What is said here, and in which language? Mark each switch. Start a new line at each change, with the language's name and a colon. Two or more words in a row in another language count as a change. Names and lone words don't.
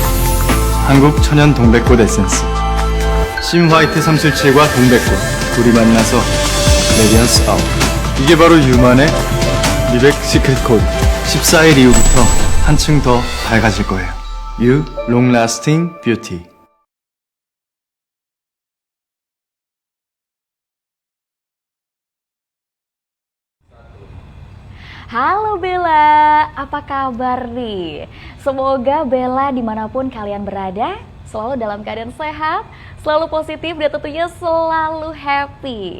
Korean: 한국 천연 동백꽃 에센스. 심화이트 377과 동백꽃 둘이 만나서
English: radiance out.
Korean: 이게 바로 유만의 미백 시크릿 코드. 14일 이후부터 한층 더 밝아질 거예요.
English: you long lasting beauty.
Indonesian: Halo Bella, apa kabar nih? Semoga Bella dimanapun kalian berada selalu dalam keadaan sehat, selalu positif dan tentunya selalu happy.